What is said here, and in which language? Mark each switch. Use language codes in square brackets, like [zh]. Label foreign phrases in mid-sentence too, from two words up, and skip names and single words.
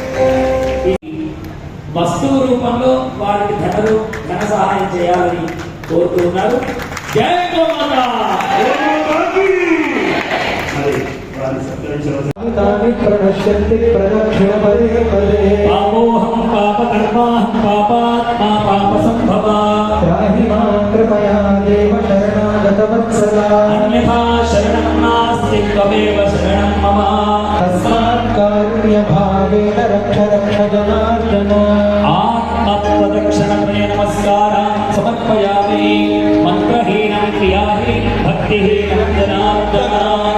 [te] వస్తువు రూపంలో వారికి ధన సహాయం చేయాలని కోరుతున్నారు. జై గోమాతా. మరి వారిని సత్కరించవలసిన [sa] పాపోహం పాపకర్మాహం పాపాత్మా పాపసంభవా कृपया देव शरणागतवत्सला अन्यथा शरणं नास्ति त्वमेव शरणं मम तस्मात् कारुण्यभावेन रक्ष रक्ष जनार्दन आत्मत्वदक्षिणमने नमस्कारान् समर्पयामि मंत्रहीनं क्रियाहीनं भक्तिहीनं जनार्दन